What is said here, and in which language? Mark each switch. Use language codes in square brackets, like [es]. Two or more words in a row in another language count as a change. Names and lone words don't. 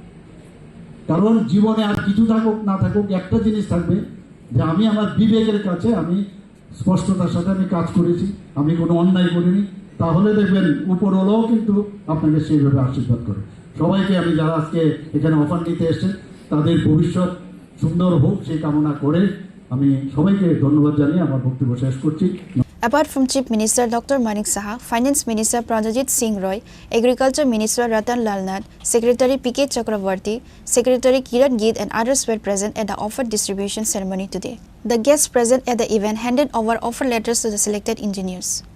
[bn] কারণ জীবনে আর কিছু থাকুক না থাকুক, একটা জিনিস থাকবে যে আমি আমার বিবেকের কাছে আমি স্পষ্টতার সাথে আমি কাজ করেছি, আমি কোনো অন্যায় করিনি, তাহলে দেখবেন উপরওয়ালাও কিন্তু আপনাকে সেইভাবে আশীর্বাদ করে। সবাইকে আমি, যারা আজকে এখানে অফার নিতে এসেছেন, তাদের ভবিষ্যৎ সুন্দর হোক সেই কামনা করে আমি সবাইকে ধন্যবাদ জানিয়ে আমার বক্তব্য শেষ করছি। [en] Apart from Chief Minister Dr. Manik Saha, Finance Minister Pranajit Singh Roy, Agriculture Minister Ratan Lal Nath, Secretary P.K. Chakravarti, Secretary Kiran Geet and others were present at the offer distribution ceremony today. The guests present at the event handed over offer letters to the selected engineers.